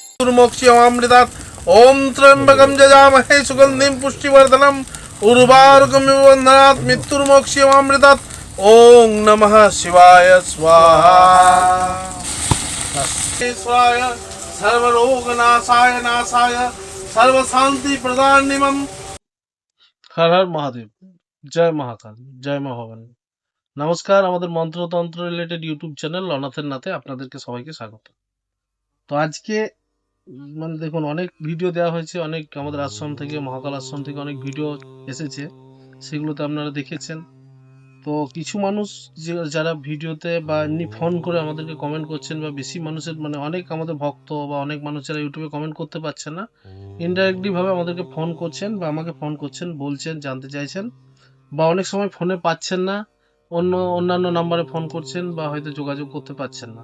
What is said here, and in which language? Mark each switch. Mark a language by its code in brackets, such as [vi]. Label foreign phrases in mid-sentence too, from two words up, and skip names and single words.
[sa] मृत्युर्मोक्ष्यमामृतात् ओम त्र्यंबकं यजामहे सुगंधिं पुष्टिवर्धनम् उर्वारुकमिव बन्धनात् मृत्युर्मोक्ष्यमामृतात् ओम नमः शिवाय स्वाहा स्वाय सर्वरोगनाशाय नाशाय सर्वशांति प्रदानिमं। [hi] हर हर महादेव, जय महाकाल, जय মা ভবানী। [bn] নমস্কার, আমাদের মন্ত্রতন্ত্র [en] related YouTube channel [bn] অনাথের নাথে আপনাদেরকে সবাইকে স্বাগত। তো আজকে মানে দেখুন, অনেক ভিডিও দেওয়া হয়েছে, অনেক আমাদের আশ্রম থেকে, মহাকাল আশ্রম থেকে অনেক ভিডিও এসেছে, সেগুলোতে আপনারা দেখেছেন। তো কিছু মানুষ যারা ভিডিওতে বা এমনি ফোন করে আমাদেরকে কমেন্ট করছেন, বা বেশি মানুষের মানে অনেক আমাদের ভক্ত বা অনেক মানুষ যারা ইউটিউবে কমেন্ট করতে পারছেন না, ইনডাইরেক্টলি ভাবে আমাদেরকে ফোন করছেন বা আমাকে ফোন করছেন, বলছেন, জানতে চাইছেন, বা অনেক সময় ফোনে পাচ্ছেন না, অন্যান্য নাম্বারে ফোন করছেন বা হয়তো যোগাযোগ করতে পারছেন না।